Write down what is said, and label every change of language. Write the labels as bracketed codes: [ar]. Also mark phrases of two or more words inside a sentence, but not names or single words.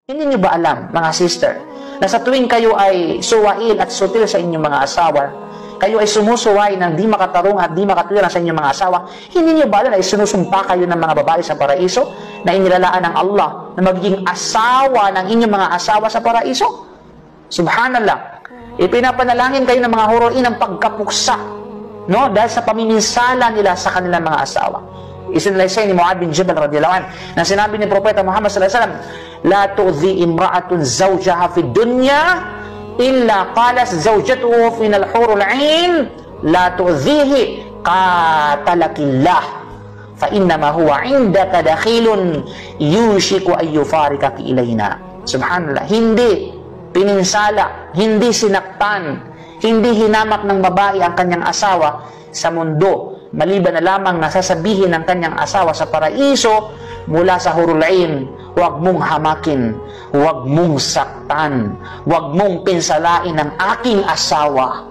[tl] Hindi nyo ba alam, mga sister, na sa tuwing kayo ay suwail at sutil sa inyong mga asawa, kayo ay sumusuway ng di makatarong at di makatwiran sa inyong mga asawa, hindi nyo ba alam na isinusumpa kayo ng mga babae sa paraiso na inilalaan ng Allah na magiging asawa ng inyong mga asawa sa paraiso? Subhanallah. Ipinapanalangin kayo ng mga huruin ng pagkapuksa, no? Dahil sa pamiminsala nila sa kanilang mga asawa. Isinalaysay ni Mu'adh bin Jabal [ar] رضي الله عنه [tl] na sinabi ni Propeta Muhammad [ar] صلى الله عليه وسلم, لا تؤذي امرأة زوجها في الدنيا إلا قالت زوجته من الحور العين لا تؤذيه قاتلك الله فإنما هو عندك دخيل يوشك أن يفارقك إلينا. [tl] Subhanallah. Hindi pininsala, hindi sinaktan, hindi hinamak ng babae ang kanyang asawa sa mundo, maliban na lamang nasasabihin ng kanyang asawa sa paraiso mula sa [ar] الحور العين, [tl] huwag mong hamakin, huwag mong saktan, huwag mong pinsalain ang aking asawa.